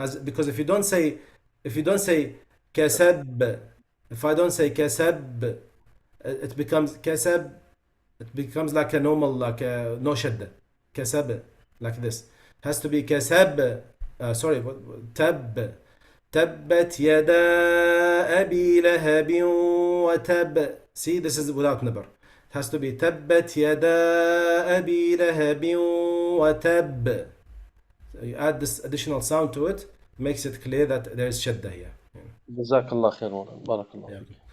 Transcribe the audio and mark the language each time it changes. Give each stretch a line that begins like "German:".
English: Because if you don't say kasab, if I don't say kasab, it becomes kasab. It becomes like a normal, like a no shadda. Kasab, like this. It has to be kasab. Sorry, tab.
Arabic: تبت يدا أبي لهب وتب.
English: See, this is without nabr. It has to be
Arabic: تبت يدا أبي لهب وتب.
English: So you add this additional sound to it, makes it clear that there is shadda here.
Arabic: جزاك الله خير، بارك الله فيك.